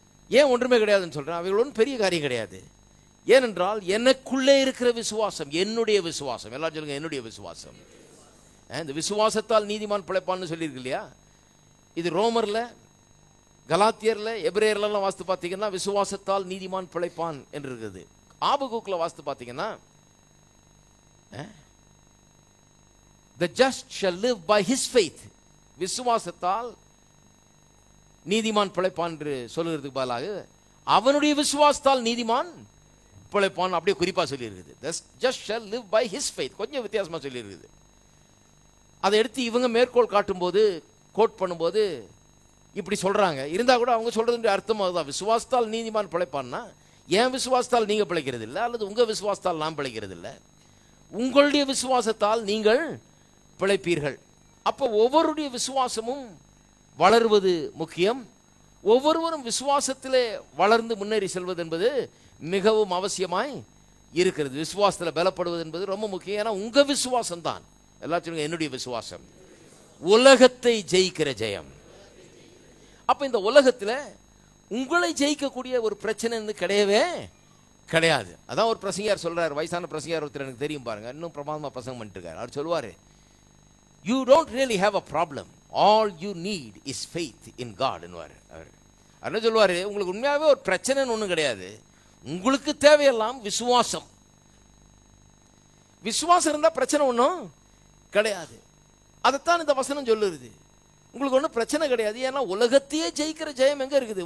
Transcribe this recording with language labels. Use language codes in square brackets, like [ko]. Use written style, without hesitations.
[ta] ஏன் ஒன்றுமே கிடையாதுன்னு சொல்றேன்? அவைகள் ஒன்றும் பெரிய காரியம் கிடையாது. ஏனென்றால் எனக்குள்ளே இருக்கிற விசுவாசம், என்னுடைய விசுவாசம். எல்லாரும் சொல்லுங்க, என்னுடைய விசுவாசம். இந்த விசுவாசத்தால் நீதிமான் பிழைப்பான்னு சொல்லியிருக்கு இல்லையா? இது ரோமர்ல, கலாத்தியர்ல, எபிரேயர்லாம் வாஸ்து பார்த்தீங்கன்னா விசுவாசத்தால் நீதிமான் பிழைப்பான் என்று இருக்குது. ஆபகுக்ல வாஸ்து பார்த்தீங்கன்னா [en] the just shall live by his faith. [ta] விசுவாசத்தால் நீதிமான் பிழைப்பான் என்று சொல்லுகிறதுக்கு பதிலாக அவனுடைய விசுவாசத்தால் நீதிமான் பிழைப்பான் அப்படியே குறிப்பா சொல்லி இருக்குது. [en] just shall live by his faith. [ta] கொஞ்சம் வித்தியாசமா சொல்லி இருக்குது. அதை எடுத்து இவங்க மேற்கோள் காட்டும் போது, கோட் பண்ணும்போது இப்படி சொல்றாங்க. இருந்தா கூட அவங்க சொல்றது அர்த்தம் அதுதான். விசுவாசத்தால் நீதிமான் பிழைப்பான்னா என் விசுவாசத்தால் நீங்க பிழைக்கிறது இல்லை, அல்லது உங்க விசுவாசத்தால் நான் பிழைக்கிறது இல்லை. உங்களுடைய விசுவாசத்தால் நீங்கள் பிழைப்பீர்கள். அப்போ ஒவ்வொருடைய விசுவாசமும் வளர்வது முக்கியம். ஒவ்வொருவரும் விசுவாசத்திலே வளர்ந்து முன்னேறி செல்வது என்பது மிகவும் அவசியமாய் இருக்கிறது. விசுவாசத்தில் பலப்படுவது என்பது ரொம்ப முக்கியம். ஏன்னா உங்க விசுவாசம் தான், எல்லாத்தையும் என்னுடைய விசுவாசம் உலகத்தை ஜெயிக்கிற ஜெயம். அப்ப இந்த உலகத்தில் உங்களை ஜெயிக்கக்கூடிய ஒரு பிரச்சனை கிடையவே கிடையாது. அதான் ஒரு பிரசங்கியார் சொல்றாரு, வயசான பிரசங்கியார் ஒருத்தர் எனக்கு தெரியும் பாருங்க, இன்னும் பிரமாதமா பிரசங்கம் பண்ணிட்டு இருக்காரு. அவர் சொல்லுவாரு, [en] you don't really have a problem, all you need is faith in God [ta] ன்னுவாரு. அவர் என்ன சொல்லுவாரு, உங்களுக்கு உண்மையாவே ஒரு பிரச்சனைன்னு ஒன்றும் கிடையாது, உங்களுக்கு தேவையெல்லாம் விசுவாசம். விசுவாசம் இருந்தா பிரச்சனை ஒன்றும் கிடையாது. அதைத்தான் இந்த வசனம் சொல்லுறது. உங்களுக்கு ஒன்றும் பிரச்சனை கிடையாது. ஏன்னா உலகத்தையே ஜெயிக்கிற ஜெயம் எங்க இருக்குது?